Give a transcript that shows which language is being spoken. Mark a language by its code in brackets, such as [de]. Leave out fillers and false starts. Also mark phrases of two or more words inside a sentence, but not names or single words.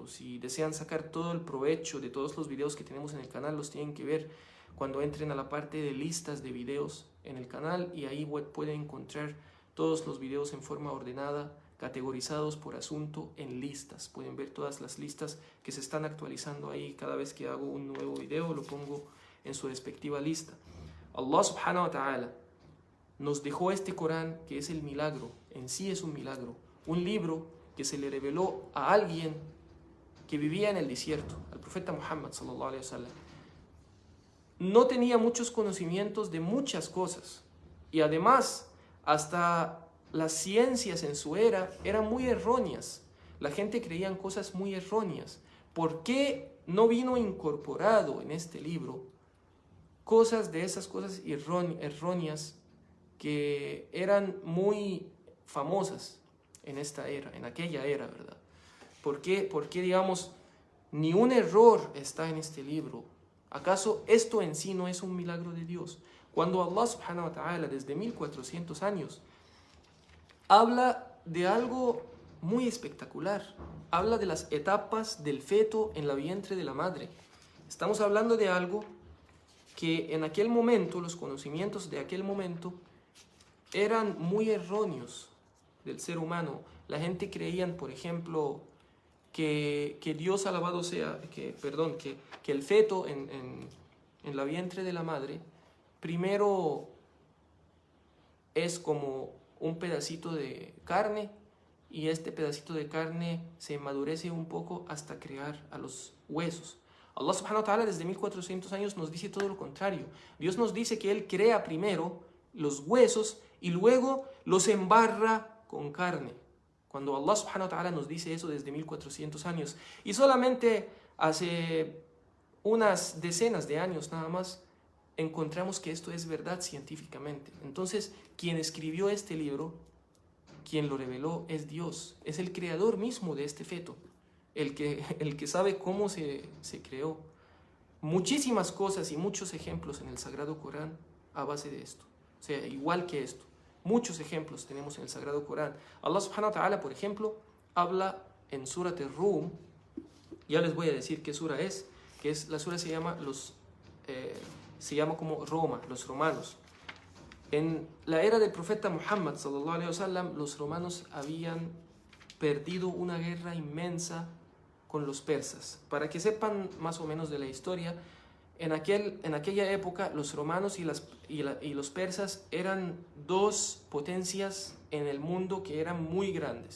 [es] Si desean sacar todo el provecho de todos los videos que tenemos en el canal, los tienen que ver cuando entren a la parte de listas de videos en el canal, y ahí pueden encontrar todos los videos en forma ordenada, categorizados por asunto en listas. Pueden ver todas las listas que se están actualizando ahí. Cada vez que hago un nuevo video lo pongo en su respectiva lista. [ar] الله سبحانه وتعالى [es] nos dejó este Corán, que es el milagro, en sí es un milagro, un libro que se le reveló a alguien que vivía en el desierto, al profeta Muhammad [ar] صلى الله عليه وسلم. [es] No tenía muchos conocimientos de muchas cosas, y además hasta las ciencias en su era eran muy erróneas. La gente creía en cosas muy erróneas. ¿Por qué no vino incorporado en este libro cosas de esas cosas erróneas que eran muy famosas en esta era, en aquella era, ¿verdad? ¿Por qué, digamos, ni un error está en este libro? ¿Acaso esto en sí no es un milagro de Dios? Cuando [ar] الله سبحانه وتعالى [es] desde 1400 años habla de algo muy espectacular, habla de las etapas del feto en la vientre de la madre. Estamos hablando de algo que en aquel momento, los conocimientos de aquel momento eran muy erróneos del ser humano. La gente creía, por ejemplo, que Dios alabado sea, que el feto en la vientre de la madre primero es como un pedacito de carne, y este pedacito de carne se madurece un poco hasta crear a los huesos. [ar] الله سبحانه وتعالى [es] desde 1400 años nos dice todo lo contrario. Dios nos dice que Él crea primero los huesos y luego los embarra con carne. Cuando [ar] الله سبحانه وتعالى [es] nos dice eso desde 1400 años, y solamente Hace unas decenas de años nada más encontramos que esto es verdad científicamente. Entonces, quien escribió este libro, quien lo reveló, es Dios, es el creador mismo de este feto, el que sabe cómo se creó. Muchísimas cosas y muchos ejemplos en el Sagrado Corán a base de esto. O sea, igual que esto. Muchos ejemplos tenemos en el Sagrado Corán. [ar] الله سبحانه وتعالى, [es] por ejemplo, habla en Surat al-Rum. Ya les voy a decir qué sura es. Que es, la sura se llama como Roma, los romanos. En la era del profeta Muhammad [ar] صلى الله عليه وسلم, [es] los romanos habían perdido una guerra inmensa con los persas. Para que sepan más o menos de la historia, en aquella época los romanos y los persas eran dos potencias en el mundo que eran muy grandes.